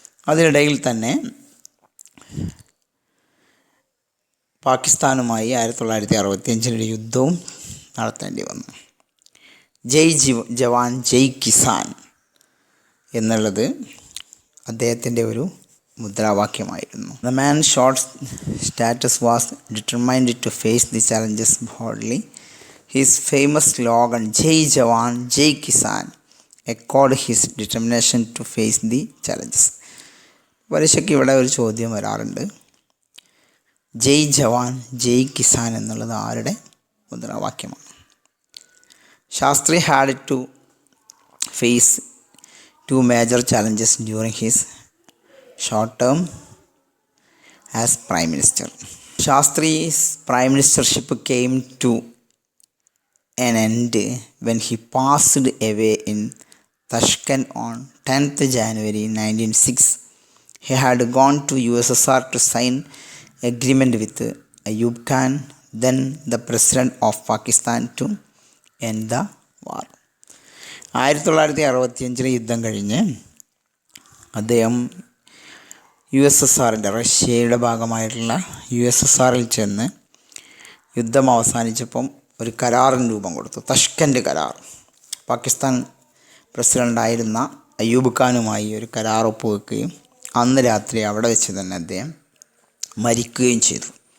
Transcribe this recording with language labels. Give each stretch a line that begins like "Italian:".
Malayalam: അതിനിടയിൽ തന്നെ പാകിസ്ഥാനുമായി 1965 യുദ്ധവും നടത്തേണ്ടി വന്നു. ജയ് ജവാൻ ജയ് കിസാൻ എന്നുള്ളത് അദ്ദേഹത്തിൻ്റെ ഒരു മുദ്രാവാക്യമായിരുന്നു.
English: The man's short status was determined to face the challenges boldly. His famous slogan "Jai Jawan, Jai Kisan" echoed his determination to face the challenges.
Malayalam: പരീക്ഷയ്ക്ക് ഇവിടെ ഒരു ചോദ്യം വരാറുണ്ട്. ജയ് ജവാൻ ജയ് കിസാൻ എന്നുള്ളത് ആരുടെ മുദ്രാവാക്യമാണ്?
English: Shastri had to face 2 major challenges during his short term as Prime Minister. Shastri's Prime Ministership came to an end when he passed away in Tashkent on 10th January 1906. He had gone to USSR to sign agreement with Ayub Khan, then the President of Pakistan, to end the war.
Malayalam: 1965 യുദ്ധം കഴിഞ്ഞ് അദ്ദേഹം USSRൻ്റെ, റഷ്യയുടെ ഭാഗമായിട്ടുള്ള USSRൽ ചെന്ന് യുദ്ധം അവസാനിച്ചപ്പം ഒരു കരാറിന് രൂപം കൊടുത്തു, തഷ്കൻഡ് കരാർ. പാകിസ്ഥാൻ പ്രസിഡൻ്റായിരുന്ന അയ്യൂബ് ഖാനുമായി ഒരു കരാർ ഒപ്പുവെക്കുകയും അന്ന് രാത്രി അവിടെ വെച്ച് തന്നെ അദ്ദേഹം മരിക്കുകയും ചെയ്തു.